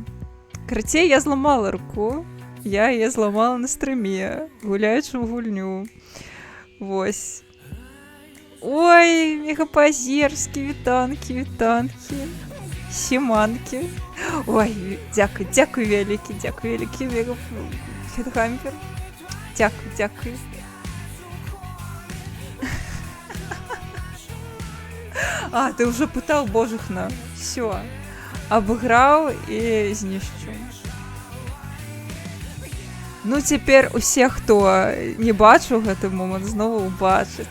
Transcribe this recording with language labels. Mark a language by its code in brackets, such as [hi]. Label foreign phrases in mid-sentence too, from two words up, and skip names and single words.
[be] Карацей, я зламала руку, я яе зламала на стрыме, гуляючы ў гульню. Вось. Ой, мегапазерскі, вітанкі. Сіманкі. Ой, дзякуй вялікі, [uk] Headhunter. Дякую, дякую. А, ти вже питав, божухна. Все. Обыграв і знищу. Ну, тепер усі, хто не бачив гэты момент, знову убачить.